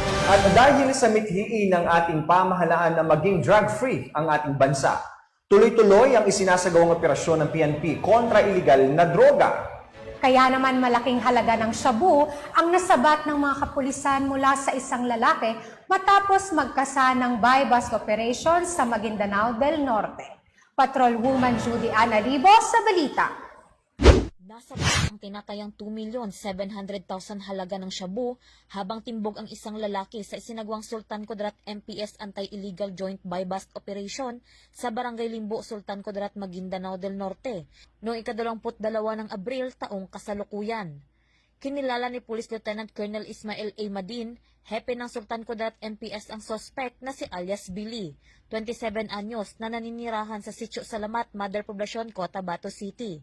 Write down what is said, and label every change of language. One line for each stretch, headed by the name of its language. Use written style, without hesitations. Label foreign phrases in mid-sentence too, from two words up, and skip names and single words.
Filipino: At dahil sa mithiin ng ating pamahalaan na maging drug-free ang ating bansa, tuloy-tuloy ang isinasagawang operasyon ng PNP kontra iligal na droga. Kaya naman malaking halaga ng shabu ang nasabat ng mga kapulisan mula sa isang lalaki matapos magkasa ng
English: buy-bust operation
Filipino: sa Maguindanao del Norte. Patrolwoman Judy Ana Libo sa balita. Nasa ang tinatayang 2,700,000 halaga ng shabu habang timbog ang isang lalaki sa isinagawang Sultan Kudarat MPS Anti-Illegal Joint Buy-Bust Operation sa Barangay Limbo, Sultan Kudarat, Maguindanao del Norte noong ika-22 ng Abril taong kasalukuyan. Kinilala ni Police Lieutenant Colonel Ismael A. Madin, hepe ng Sultan Kudarat MPS ang suspect na si alias Billy, 27 anyos na naninirahan sa Sitio Salamat, Mother Poblacion, Cotabato City.